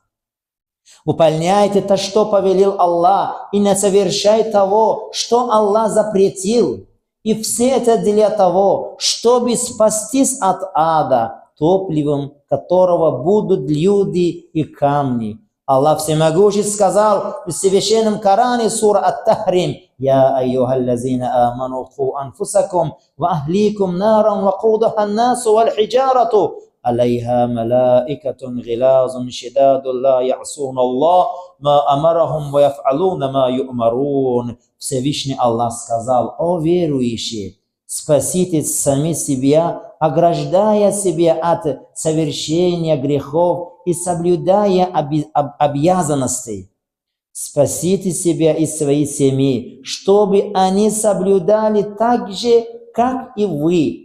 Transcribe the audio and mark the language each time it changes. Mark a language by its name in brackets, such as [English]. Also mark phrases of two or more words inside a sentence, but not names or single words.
[Russian] Выполняйте то, что повелел Аллах, и не совершай того, что Аллах запретил. И все это для того, чтобы спастись от ада, топливом которого будут люди и камни. Аллах Всемогущий сказал в Священном Коране, сура Ат-Тахрим: [Arabic] «يا أيها الذين آمنوا قوا أنفسكم وأهليكم نارا وقودها الناس والحجارة عليها ملائكة غلاظ شداد لا يعصون الله ما أمرهم ويفعلون ما يؤمرون». [Russian] Всевышний Аллах сказал: «О верующие, спасите сами себя, ограждая себя от совершения грехов и соблюдая обязанности. Спасите себя и свои семьи, чтобы они соблюдали так же, как и вы.